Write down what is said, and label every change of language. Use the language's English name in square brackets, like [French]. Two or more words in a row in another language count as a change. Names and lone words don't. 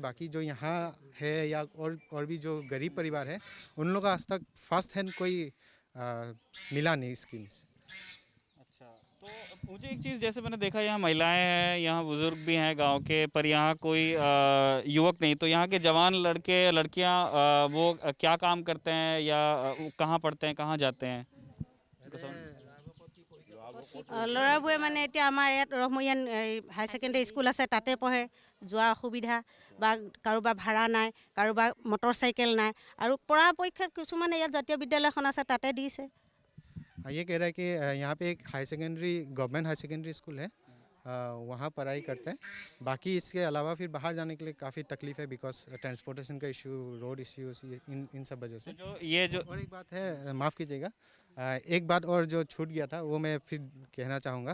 [Hindi] बाकी जो यहाँ है या और भी जो गरीब परिवार है, उन लोग का आज तक [English] first hand [Hindi] कोई मिला नहीं स्कीम से। अच्छा, तो मुझे एक चीज़, जैसे मैंने देखा यहाँ महिलाएं हैं, यहाँ बुजुर्ग भी हैं गांव के, पर यहाँ कोई युवक नहीं। तो यहाँ के जवान लड़के लड़कियां वो क्या काम करते हैं या कहाँ पढ़ते हैं, कहाँ जाते हैं? [Assamese] ল'ৰাবোৰে মানে এতিয়া আমাৰ ইয়াত ৰহমৰীয়ান [English] high secondary school [Assamese] আছে, তাতে পঢ়ে। যোৱা অসুবিধা বা কাৰোবাৰ ভাড়া নাই, কাৰোবাৰ মটৰ চাইকেল নাই, আৰু পৰাপক্ষত কিছুমানে ইয়াত জাতীয় বিদ্যালয়খন আছে তাতে দিছে। [Hindi] ये कह रहा है कि यहाँ पे एक [English] high secondary government high secondary school [Hindi] है, वहाँ पढ़ाई करते हैं। बाकी इसके अलावा फिर बाहर जाने के लिए काफ़ी तकलीफ है, बिकॉज ट्रांसपोर्टेशन का इशू, [English] road issues, [Hindi] इन सब वजह से। जो ये जो और एक बात है, माफ़ कीजिएगा, एक बात और जो छूट गया था वो मैं फिर कहना चाहूँगा।